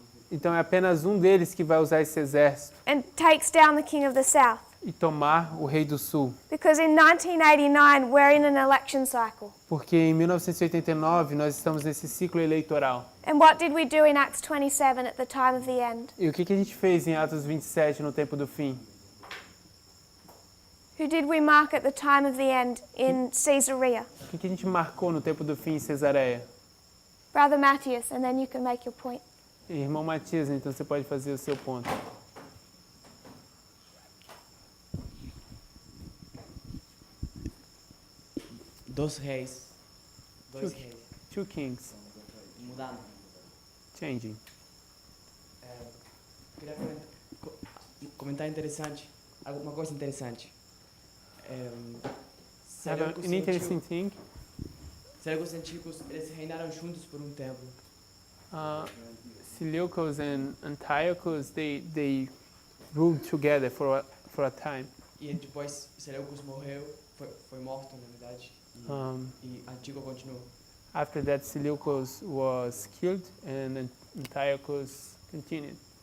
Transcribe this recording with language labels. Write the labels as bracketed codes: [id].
[pt] Então é apenas deles que vai usar esse exército [en] and takes down the king of the south. [pt] e tomar o rei do sul. [en] Because in 1989 we're in an election cycle. [pt] Porque em 1989 nós estamos nesse ciclo eleitoral. [en] And what did we do in Acts 27 at the time of the end? [pt] E o que a gente fez em Atos 27 no tempo do fim? [en] Who did we mark at the time of the end in Caesarea? [pt] O que a gente marcou no tempo do fim em Cesareia? [en] Brother Matthias, and then you can make your point. [pt] Irmão Matias, então você pode fazer o seu ponto. Dois reis. Dois reis. [en] 2 kings. [pt] Mudando. [en] Changing. [pt] Queria comentar interessante. Alguma coisa interessante. [en] An interesting thing. [pt] Seleucos antigos, eles reinaram juntos por tempo. [en] Seleucus and Antiochus, they ruled together for a time. [pt] E depois Seleucus morreu, foi morto na verdade. E Antíoco continuou. [en] After that, Seleucus was killed and Antiochus continued.